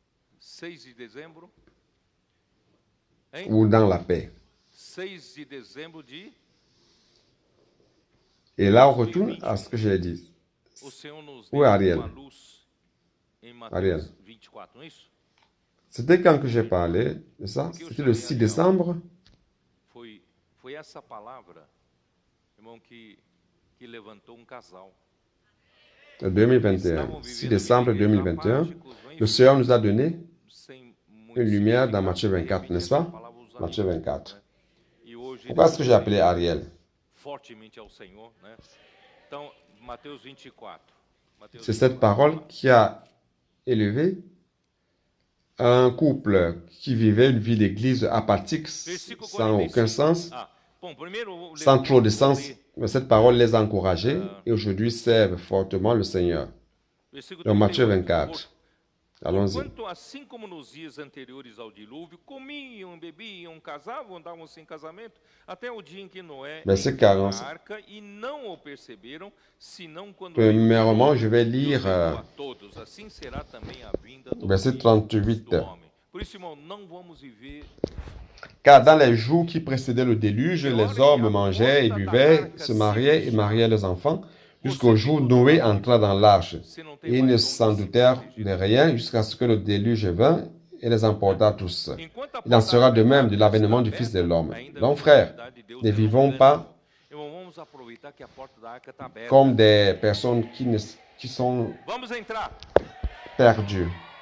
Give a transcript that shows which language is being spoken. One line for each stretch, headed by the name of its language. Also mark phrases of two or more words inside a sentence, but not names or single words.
French: Ou dans la paix. Et là, on retourne à ce que j'ai dit. Où est Ariel? Ariel. C'était quand que j'ai parlé de ça? C'était le 6 décembre.
Portuguese: Foi essa palavra, irmão, que levantou casal.
French: 2021, 6 décembre 2021, le Seigneur nous a donné une lumière dans Matthieu 24, n'est-ce pas? Matthieu 24. Pourquoi est-ce que j'ai appelé Ariel? C'est cette parole qui a élevé un couple qui vivait une vie d'église apathique, sans aucun sens, sans trop de sens. Mais cette parole les a encouragés et aujourd'hui servent fortement le Seigneur. Dans Matthieu 24. Allons-y.
Portuguese: Assim como nos dias anteriores ao dilúvio, comiam, bebiam, casavam, andavam sem casamento, até o dia em que Noé entrou na arca e não o perceberam, senão quando
French: premièrement, je vais lire
Portuguese: assim será também a vinda do
French: verset 38.
Portuguese: Por isso, irmão, não vamos viver.
French: Car dans les jours qui précédaient le déluge, les hommes mangeaient et buvaient, se mariaient et mariaient leurs enfants, jusqu'au jour où Noé entra dans l'arche. Et ils ne s'en doutèrent de rien jusqu'à ce que le déluge vint et les emporta tous. Il en sera de même de l'avènement du Fils de l'homme. Donc, frères, ne vivons pas comme des personnes qui sont perdues.